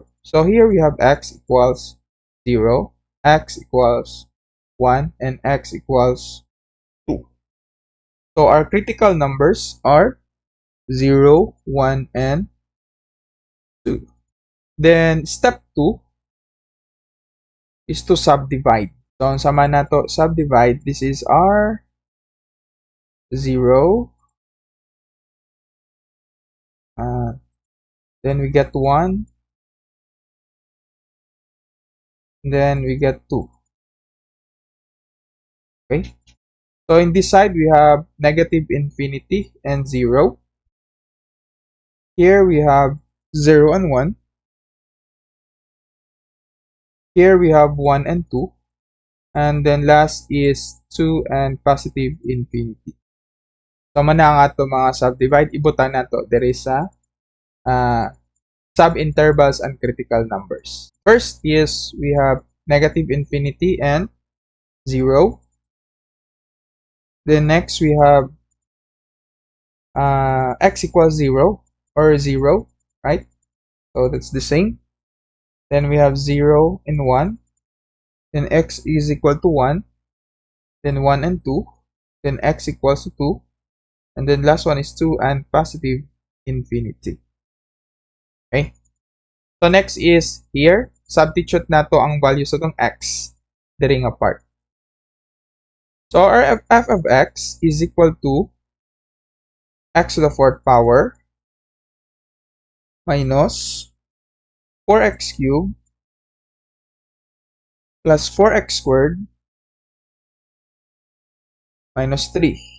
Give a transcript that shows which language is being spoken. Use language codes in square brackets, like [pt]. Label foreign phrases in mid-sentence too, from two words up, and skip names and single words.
[en] So, here we have x equals 0, x equals 1, and x equals 2. So, our critical numbers are 0, 1, and 2. Then, step 2 is to subdivide. So, [ceb] ang sama na to, [en] subdivide, this is our 0. Then we get 1. Then we get 2. Okay. So, in this side, we have negative infinity and 0. Here we have 0 and 1. Here we have 1 and 2. And then last is 2 and positive infinity. So, [ceb] mana nga ito mga subdivide. Ibutan na to. [en] There is a sub-intervals and critical numbers. First is we have negative infinity and 0. Then next we have x equals 0 or 0, right? So that's the same. Then we have 0 and 1. Then x is equal to 1. Then 1 and 2. Then x equals to 2. And then last one is 2 and positive infinity. Okay? So next is here, substitute [ceb] na to ang [en] values of x, [ceb] diri nga [en] part. So our f of x is equal to x to the 4th power minus 4x cubed plus 4x squared minus 3.